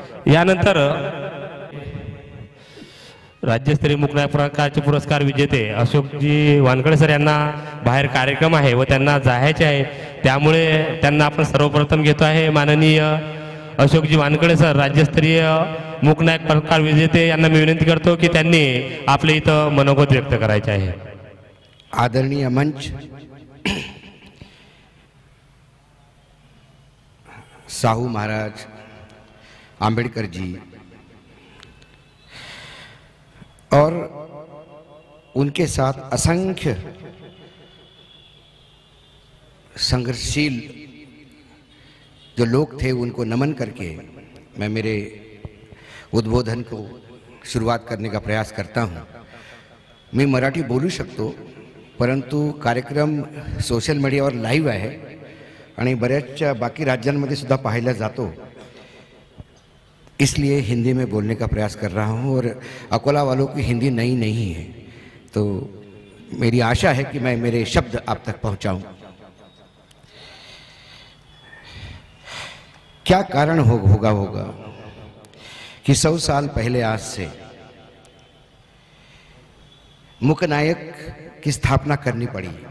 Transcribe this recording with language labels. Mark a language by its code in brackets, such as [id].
[mr] यानंतर राज्यस्तरीय मूकनायक प्रकारचे पुरस्कार विजेते अशोकजी वानखडे सर यांना बाहेर कार्यक्रम आहे व त्यांना जायचे आहे, त्यामुळे त्यांना आपण सर्वप्रथम घेतो आहे माननीय अशोकजी वानखडे सर राज्यस्तरीय मूकनायक प्रकार विजेते यांना मी विनंती करतो की त्यांनी आपले इथं मनोगत व्यक्त करायचे आहे। [hi] आदरणीय मंच, साहू महाराज, आंबेडकर जी और उनके साथ असंख्य संघर्षशील जो लोग थे उनको नमन करके मैं मेरे उद्बोधन को सुरुवात करने का प्रयास करता हूं। [mr] मी मराठी बोलू शकतो, परंतु कार्यक्रम सोशल मीडियावर लाईव्ह आहे आणि बऱ्याचशा बाकी राज्यांमध्ये सुद्धा पाहायला जातो, [hi] इसलिए हिंदी में बोलने का प्रयास कर रहा हूं। और अकोला वालों की हिंदी नई नहीं है, तो मेरी आशा है कि मैं मेरे शब्द आप तक पहुंचाऊं। क्या कारण होगा कि 100 साल पहले आज से मूकनायक की स्थापना करनी पड़ी।